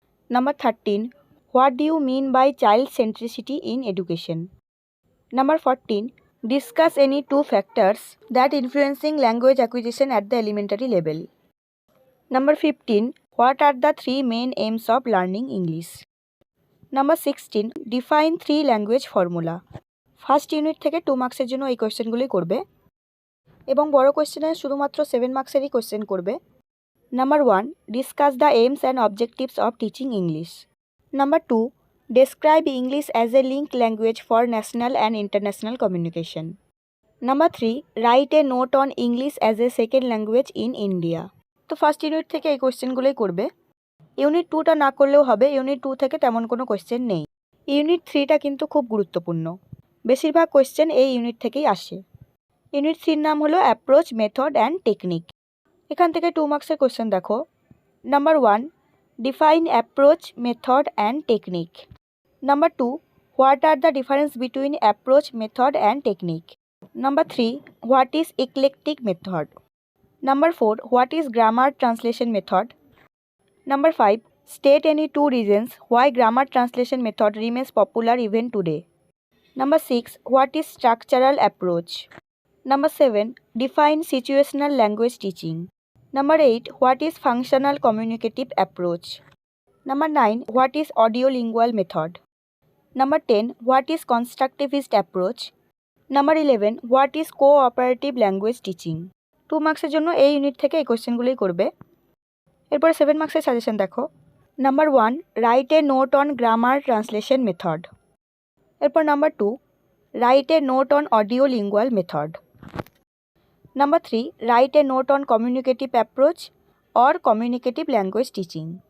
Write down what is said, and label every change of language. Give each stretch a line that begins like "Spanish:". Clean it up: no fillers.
English: Number 13, what do you mean by child centricity in education? Number 14, discuss any two factors that influencing language acquisition at the elementary level. Number 15, what are the three main aims of learning English? Number 16, define three language formula.
Bangla: First unit থেকে 2 মার্কসের জন্য এই কোশ্চেনগুলোই করবে, এবং বড় কোশ্চেনে শুধুমাত্র 7 মার্কসেরই question করবে।
English: Number 1, discuss the aims and objectives of teaching English. Number 2, describe English as a link language for national and international communication. Number 3, write a note on English as a second language in India.
Bangla: তো first unit থেকে এই কোশ্চেনগুলোই করবে। Unit 2টা না করলেও হবে, unit 2 থেকে তেমন কোনো কোশ্চেন নেই। ইউনিট 3টা কিন্তু খুব গুরুত্বপূর্ণ, বেশিরভাগ কোশ্চেন এই ইউনিট থেকেই আসে। ইউনিট 3-র নাম হলো অ্যাপ্রোচ, মেথড অ্যান্ড টেকনিক। এখান থেকে 2 মার্কসের কোশ্চেন দেখো।
English: Number 1, define approach, method and technique. Number 2, what are the difference between approach, method and technique. Number 3, what is eclectic method. Number 4, what is grammar translation method? Number 5, state any two reasons why grammar translation method remains popular even today. Number 6, what is structural approach? Number 7, define situational language teaching. Number 8, what is functional communicative approach? Number 9, what is audiolingual method? Number 10, what is constructivist approach? Number 11, what is cooperative language teaching?
Bangla: 2 মার্কসের জন্য এই unit থেকে এই কোশ্চেনগুলোই করবে। এরপরে 7 মার্কসের suggestion দেখো।
English: Number 1, write a note on grammar translation method.
Bangla: এরপর
English: Number 2, write a note on audio lingual method. Number 3, write a note on communicative approach or communicative language teaching.